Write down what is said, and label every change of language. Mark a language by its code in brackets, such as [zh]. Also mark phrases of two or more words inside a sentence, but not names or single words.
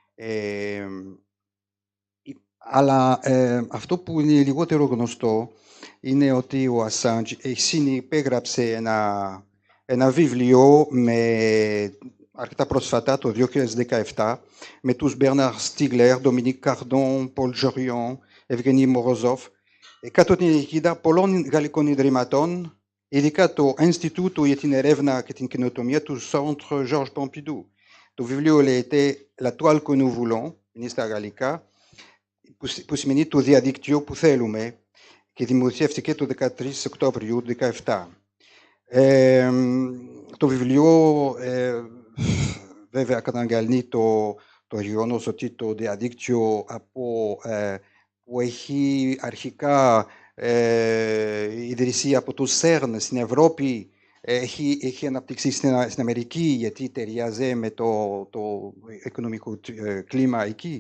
[el] Αλλά αυτό που είναι λιγότερο γνωστό είναι ότι ο Assange συνυπέγραψε ένα βιβλίο αρκετά πρόσφατα, το 2017, με τους Bernard Stiegler, Dominique Cardon, Paul Jorion, Evgeny Morozov, κάτω την αιγίδα πολλών γαλλικών ιδρυματών, ειδικά το Ινστιτούτο για την Έρευνα και την Καινοτομία του Centre Georges Pompidou. Το βιβλίο λέγεται La toile que nous voulons, είναι στα γαλλικά, που σημαίνει το διαδίκτυο που θέλουμε, και δημοσιεύτηκε το 13 Οκτωβρίου του 2017. Το βιβλίο βέβαια καταγγέλνει το γεγονός ότι το διαδίκτυο από που έχει αρχικά ιδρυθεί από το CERN στην Ευρώπη, έχει αναπτυχθεί στην Αμερική, γιατί ταιριάζει με το οικονομικό κλίμα εκεί.